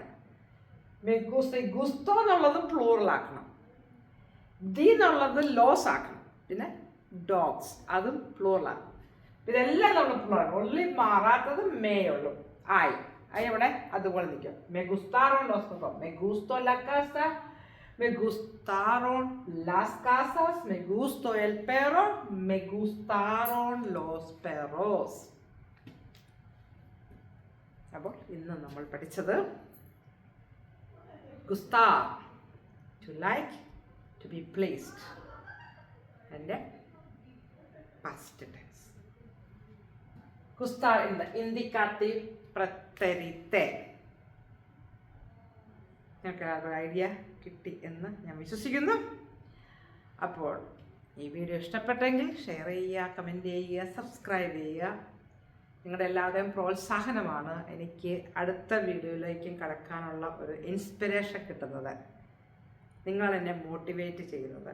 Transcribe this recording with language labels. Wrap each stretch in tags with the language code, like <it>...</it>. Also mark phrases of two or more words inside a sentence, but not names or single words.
<ml>ഗുസ്തോ എന്നുള്ളത് പ്ലൂറലാക്കണം, ദി എന്നുള്ളത് ലോസ് ആക്കണം. പിന്നെ ഡോഗ്സ് അതും പ്ലൂറലാണ്. ഇതെല്ലാം നമ്മൾ പ്ലൂറൽ. ഒള്ളി മാറാത്തത് മേ ഉള്ളൂ, ആയി. ഇവിടെ അതുപോലെ നിൽക്കും.</ml> <es>me gustaron los perro, me gustó la casa, me gustaron las casas, me gustó el perro, me gustaron los perros.</es> <ml>അപ്പോൾ ഇന്ന് നമ്മൾ പഠിച്ചത്</ml> <en>gustar, to like, to be pleased, and past tense. Gustar in the indicative preterite.</en> <ml>നിങ്ങൾക്ക് ഒരു ഐഡിയ കിട്ടി എന്ന് ഞാൻ വിശ്വസിക്കുന്നു. അപ്പോൾ ഈ വീഡിയോ ഇഷ്ടപ്പെട്ടെങ്കിൽ ഷെയർ ചെയ്യുക, കമൻറ്റ് ചെയ്യുക, സബ്സ്ക്രൈബ് ചെയ്യുക. നിങ്ങളുടെ എല്ലാവരുടെയും പ്രോത്സാഹനമാണ് എനിക്ക് അടുത്ത വീഡിയോയിലേക്കും കടക്കാനുള്ള ഒരു ഇൻസ്പിറേഷൻ കിട്ടുന്നത്, നിങ്ങൾ എന്നെ മോട്ടിവേറ്റ് ചെയ്യുന്നത്.</ml>